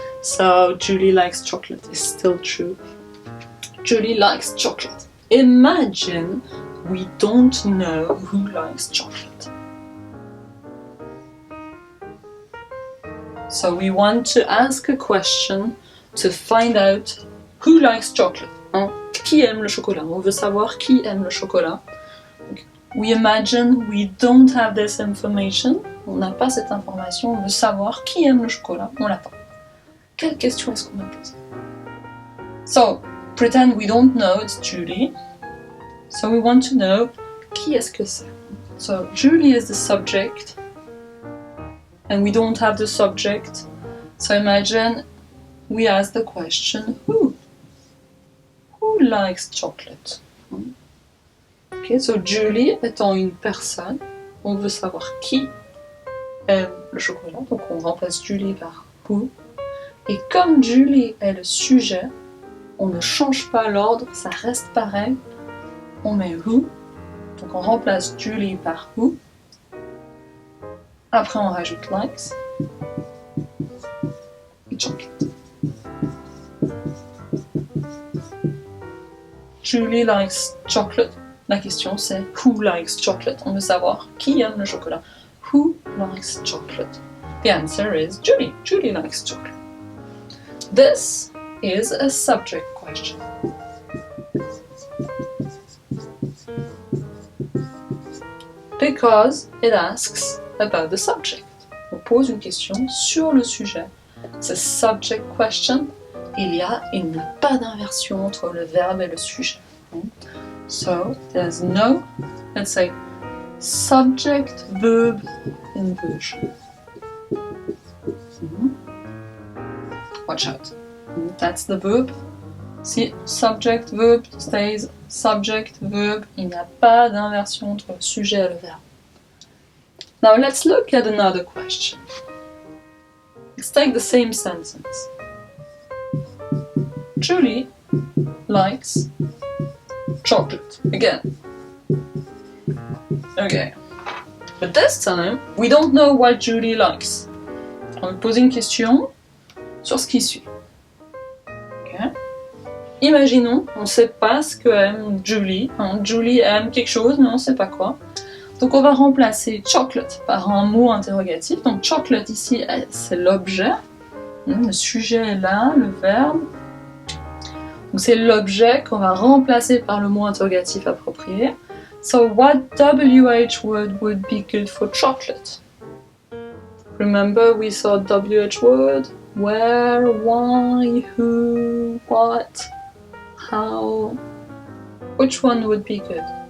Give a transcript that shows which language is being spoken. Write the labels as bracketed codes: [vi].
[en] So Julie likes chocolate is still true. Julie likes chocolate. Imagine we don't know who likes chocolate. So we want to ask a question to find out who likes chocolate. [fr] Qui aime le chocolat? On veut savoir qui aime le chocolat. [en] We imagine we don't have this information. [fr] On n'a pas cette information. On veut savoir qui aime le chocolat. On l'a pas. Quelle question est-ce qu'on va poser? [en] So, pretend we don't know it's Julie. So we want to know [fr] qui est-ce que c'est. [en] So Julie is the subject and we don't have the subject. So imagine we ask the question who? Who likes chocolate? Okay, so [fr] Julie étant une personne, on veut savoir qui aime le chocolat. Donc on remplace Julie par who. Et comme Julie est le sujet, on ne change pas l'ordre, ça reste pareil. On met who, donc on remplace Julie par who. Après on rajoute likes et chocolate. [en] Julie likes chocolate. [fr] La question c'est [en] who likes chocolate? [fr] On veut savoir qui aime le chocolat. [en] Who likes chocolate? The answer is Julie. Julie likes chocolate. This is a subject question. Because it asks about the subject. [fr] On pose une question sur le sujet. C'est subject question. Il n'y a pas d'inversion entre le verbe et le sujet. [en] So there's no, let's say, subject verb inversion. Watch out. That's the verb. [fr] Si [en] subject verb stays subject verb, [fr] il n'y a pas d'inversion entre le sujet et le verbe. [en] Now let's look at another question. Let's take the same sentence. Julie likes chocolate. Again. Okay. But this time, we don't know what Julie likes. [fr] On va poser une question sur ce qui suit. Okay. Imaginons, on ne sait pas ce que aime Julie. Julie aime quelque chose, mais on ne sait pas quoi. Donc on va remplacer chocolate par un mot interrogatif. Donc chocolate ici, c'est l'objet. Le sujet est là, le verbe. Donc c'est l'objet qu'on va remplacer par le mot interrogatif approprié. [en] So what WH word would be good for chocolate? Remember we saw WH word? Where, why, who, what, how? Which one would be good?